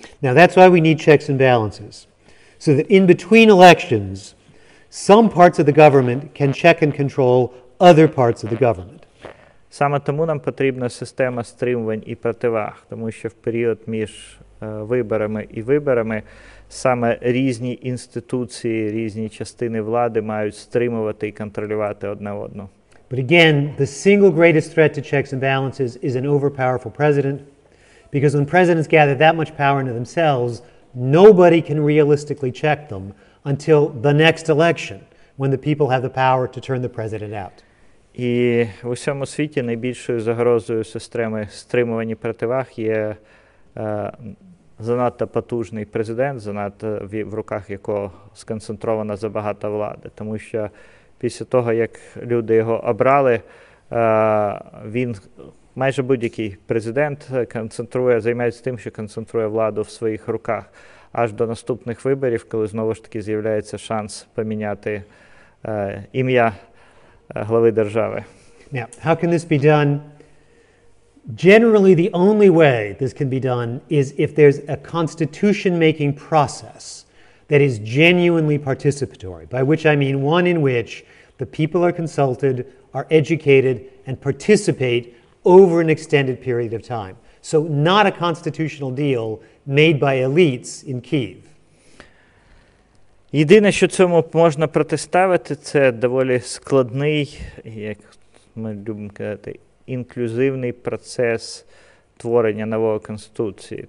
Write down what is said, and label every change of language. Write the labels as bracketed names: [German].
[English] Now that's why we need checks and balances, so that in between elections, some parts of the government can check and control other parts of the government. [Ukrainian] Саме тому нам потрібна система стримувань і противаг, тому що в період між виборами і виборами саме різні інституції, різні частини влади мають стримувати і контролювати одне одну. [English] But again, the single greatest threat to checks and balances is an overpowerful president, because when presidents gather that much power into themselves, nobody can realistically check them until the next election, when the people have the power to turn the president out. [Ukrainian] І в усьому світі найбільшою загрозою системи стримувань противаг є занадто потужний президент, занадто в руках якого сконцентрована забагато влади. Тому що після того, як люди його обрали, він, майже будь-який президент, займається тим, що концентрує владу в своїх руках. Аж до наступних виборів, коли знову ж таки з'являється шанс поміняти ім'я глави держави. [English] Now, how can this be done? Generally, the only way this can be done is if there's a constitution-making process that is genuinely participatory, by which I mean one in which the people are consulted, are educated, and participate over an extended period of time. So not a constitutional deal made by elites in Kyiv. [Ukrainian] Єдине, що цьому можна протиставити, це доволі складний, як ми любимо казати, інклюзивний процес творення нової Конституції.